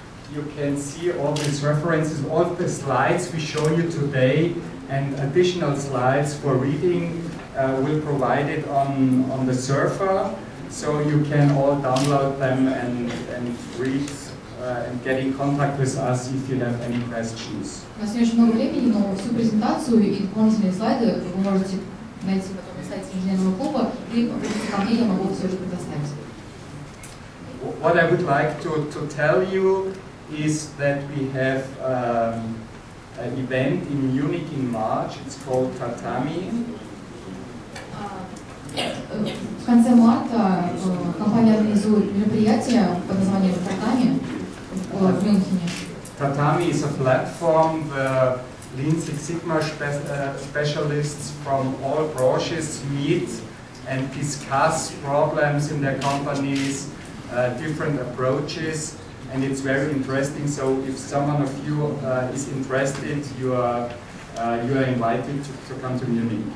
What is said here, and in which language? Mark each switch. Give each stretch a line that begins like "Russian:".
English: You can see all these references, all the slides we show you today, and additional slides for reading will provide it on the server, so you can all download them and read and get in contact with us if you have any questions.
Russian: У нас не очень много времени, но всю презентацию и дополнительные слайды вы можете найти потом на сайте инженерного клуба, и ко мне я могу все это предоставить.
English: What I would like to tell you is that we have an event in Munich in March. It's called Tatami.
Russian: В конце марта компания организует мероприятие под названием Tatami в Мюнхене.
English: Tatami is a platform where Lean Six Sigma specialists from all branches meet and discuss problems in their companies, different approaches, and it's very interesting. So if someone of you is interested, you are invited to come to Munich.